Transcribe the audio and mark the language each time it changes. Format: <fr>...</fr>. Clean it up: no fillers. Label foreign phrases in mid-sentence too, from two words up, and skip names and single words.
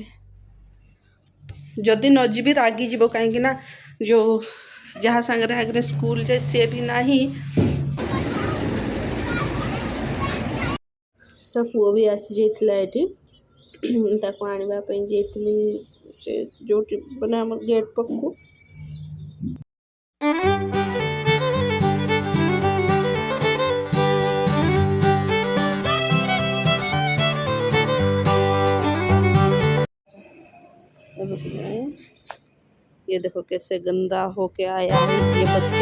<or>ଯଦି ନ ଯିବି ରାଗିଯିବ, କାହିଁକିନା ଯେଉଁ ଯାହା ସାଙ୍ଗରେ ଆଗରେ ସ୍କୁଲ ଯାଏ ସିଏ ବି ନାହିଁ। ସେ ପୁଅ ବି ଆସିଯାଇଥିଲା ଏଠି, ତାକୁ ଆଣିବା ପାଇଁ ଯାଇଥିଲି ସେ ଯେଉଁଠି ମାନେ ଆମର ଗେଟ୍ ପାଖକୁ।</or> <hi>ये देखो कैसे गंदा होके आया है ये बच्चा।</hi>